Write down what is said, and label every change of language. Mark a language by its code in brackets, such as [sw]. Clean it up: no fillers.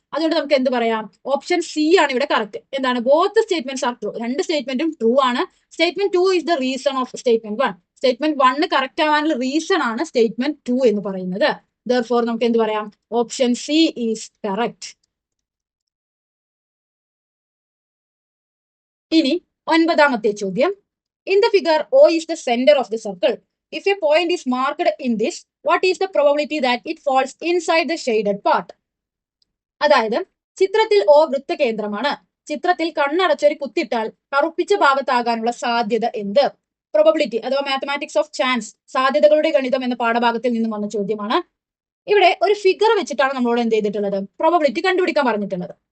[ml] അതുകൊണ്ട് നമുക്ക് എന്ത് പറയാം, ഓപ്ഷൻ സി ആണ് ഇവിടെ കറക്റ്റ്. എന്താണ്, [en] both statements are true, [ml] രണ്ട് സ്റ്റേറ്റ്മെന്റും ട്രൂ ആണ്. [en] Statement 2 is the reason of statement 1. [ml] Statement 1 correct ആവാനുള്ള റീസൺ ആണ് സ്റ്റേറ്റ്മെന്റ് 2 എന്ന് പറയുന്നത്. Therefore നമുക്ക് എന്ത് പറയാം, [en] Option C is correct. [ml] ഇനി 9ാമത്തെ ചോദ്യം, [en] In the figure O is the center of the circle. If a point is marked in this, what is the probability that it falls inside the shaded part? [ml] അതായത് ചിത്രത്തിൽ O വൃത്തകേന്ദ്രമാണ്, ചിത്രത്തിൽ കണ്ണടച്ചൊരു കുത്തിട്ടാൽ കറുപ്പിച്ച ഭാഗത്താകാനുള്ള സാധ്യത എന്ത്? Probability അഥവാ [en] mathematics of chance, [ml] സാധ്യതകളുടെ ഗണിതം എന്ന പാഠഭാഗത്തിൽ നിന്നും വന്ന ചോദ്യമാണ്. ഇവിടെ ഒരു ഫിഗർ വെച്ചിട്ടാണ് നമ്മളോട് എന്ത് ചെയ്തിട്ടുള്ളത്, പ്രോബബിലിറ്റി കണ്ടുപിടിക്കാൻ പറഞ്ഞിട്ടുള്ളത്.